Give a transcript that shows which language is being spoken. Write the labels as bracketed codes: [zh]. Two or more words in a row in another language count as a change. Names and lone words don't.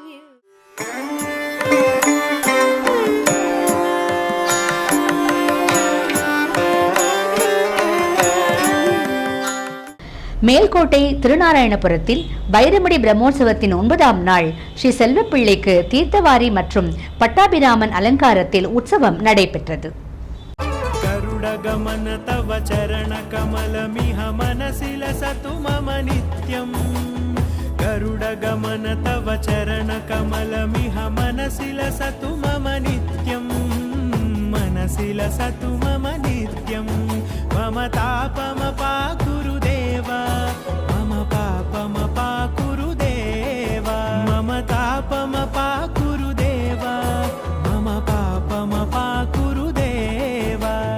[ta] மேல்கோட்டை திருநாராயணபுரத்தில் வைரமுடி பிரம்மோற்சவத்தின் 9ஆம் நாள் ஸ்ரீ செல்வப்பிள்ளைக்கு தீர்த்தவாரி மற்றும் பட்டாபிராமன் அலங்காரத்தில் உற்சவம் நடைபெற்றது. [sa] गरुडगमन तव चरण कमलमिह मनसि लसतु मम नित्यम् गरुडगमन तव चरण कमलमिह मनसि लसतु मम नित्यम् मनसि लसतु मम नित्यम् मम तापमपाकुरु देवा मम पापमपाकुरु देवा मम तापमपाकुरु देवा मम पापमपाकुरु देवा.